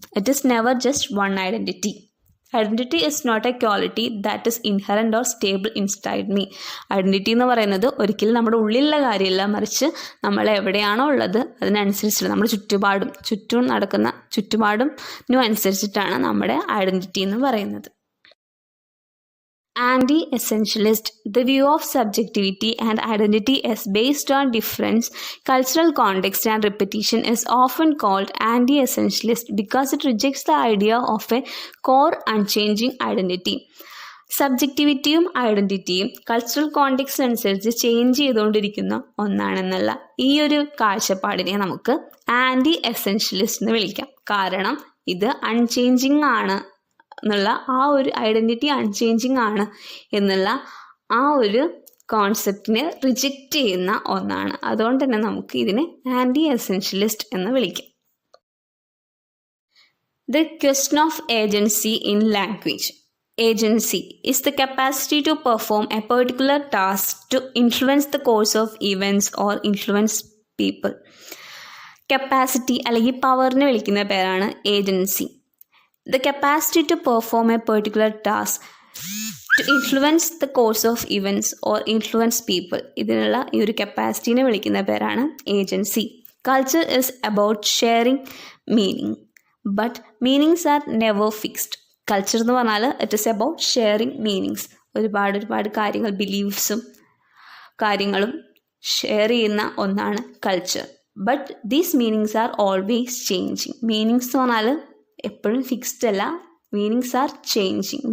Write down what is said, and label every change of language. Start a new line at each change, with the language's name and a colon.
English: It is never just one identity. Identity is not a quality that is inherent or stable inside me.
Malayalam: Identity എന്ന് പറയുന്നത് ഒരിക്കലും നമ്മുടെ ഉള്ളിലുള്ള കാര്യമല്ല, മറിച്ച് നമ്മൾ എവിടെയാണോ ഉള്ളത് അതിനനുസരിച്ചിട്ട് നമ്മുടെ ചുറ്റും നടക്കുന്ന ചുറ്റുപാടിനും അനുസരിച്ചിട്ടാണ് നമ്മുടെ ഐഡൻറ്റിറ്റി എന്ന് പറയുന്നത്.
English: Anti-essentialist. The view of subjectivity and identity as based on difference, cultural context and repetition is often called anti-essentialist because it rejects the idea of a core unchanging identity.
Malayalam: സബ്ജക്റ്റിവിറ്റിയും ഐഡൻറ്റിറ്റിയും cultural context അനുസരിച്ച് change ചെയ്തുകൊണ്ടിരിക്കുന്ന ഒന്നാണെന്നുള്ള ഈ ഒരു കാഴ്ചപ്പാടിനെ നമുക്ക് anti എസെൻഷ്യലിസ്റ്റ് എന്ന് വിളിക്കാം. കാരണം ഇത് unchanging ആണ് എന്നുള്ള ആ ഒരു ഐഡൻറ്റിറ്റി അൺചേഞ്ചിങ് ആണ് എന്നുള്ള ആ ഒരു കോൺസെപ്റ്റിനെ റിജക്റ്റ് ചെയ്യുന്ന ഒന്നാണ്. അതുകൊണ്ട് തന്നെ നമുക്ക് ഇതിനെ ആൻറ്റി എസെൻഷ്യലിസ്റ്റ് എന്ന് വിളിക്കാം.
English: The question of agency in language. Agency is the capacity to perform a particular task to influence the course of events or influence people.
Malayalam: Capacity അല്ലെങ്കിൽ പവറിനെ വിളിക്കുന്ന പേരാണ് agency.
English: The capacity to perform a particular task to influence the course of events or influence people.
Malayalam: ഇതിനുള്ള ഈ ഒരു കപ്പാസിറ്റീനെ വിളിക്കുന്ന പേരാണ് agency.
English: Culture is about sharing meaning, but meanings are never fixed.
Malayalam: Culture എന്ന് പറഞ്ഞാൽ
English: It is about sharing meanings.
Malayalam: ഒരുപാട് കാര്യങ്ങൾ, ബിലീഫ്സും കാര്യങ്ങളും ഷെയർ ചെയ്യുന്ന ഒന്നാണ് culture.
English: But these meanings are always changing.
Malayalam: Meanings എന്ന് പറഞ്ഞാൽ എപ്പോഴും ഫിക്സ്ഡ് അല്ല,
English: Meanings are changing.